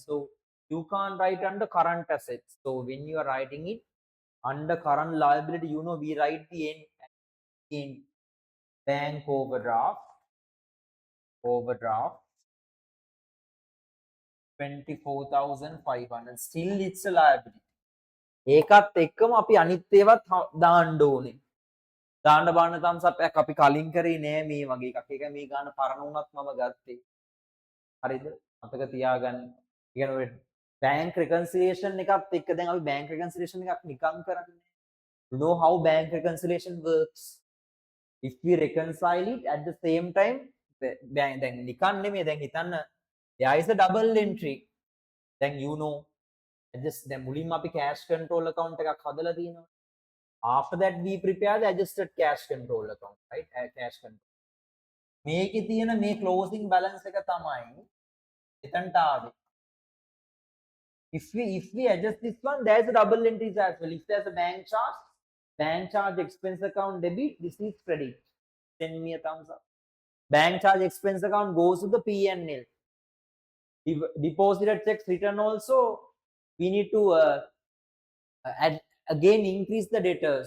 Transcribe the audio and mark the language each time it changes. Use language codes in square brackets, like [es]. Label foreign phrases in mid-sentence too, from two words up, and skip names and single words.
[en] So you can't write under current assets. So when you are writing it under current liability, you know we write the N in bank overdraft, 24,500. Still it's a liability. [si] ඒකත් එක්කම අපි අනිත් ඒවත් දාන්න ඕනේ. දාන්න බාන්න [en] thumbs up [si] එකක් අපි කලින් කරේ නෑ මේ වගේ එකක්. ඒක මේ ගාන පරණ වුණත් මම ගත්තේ. හරිද? මතක තියාගන්න. කියන ඔය [en] bank reconciliation [si] එකත් එක්ක දැන් අපි [en] bank reconciliation [si] එකක් නිකන් කරන්නේ. [en] You know how bank reconciliation works? If we reconcile it at the same time, [si] දැන් නිකන් නෙමෙයි දැන් හිතන්න [en] there is a double entry. Then you know just [si] දැන් මුලින්ම අපි [en] cash control account [si] එකක් හදලා තියෙනවා. [en] After that we prepare the adjusted cash control account, right? Cash control. [si] මේකේ තියෙන මේ [en] closing balance [si] එක තමයි එතනට ආවේ. [en] If we adjust this one, there's a double entries as well. If there's a bank charge expense account debit, this is credit. Send me a thumbs up. Bank charge expense account goes to the P&L. Deposited checks return also, we need to again increase the debtors.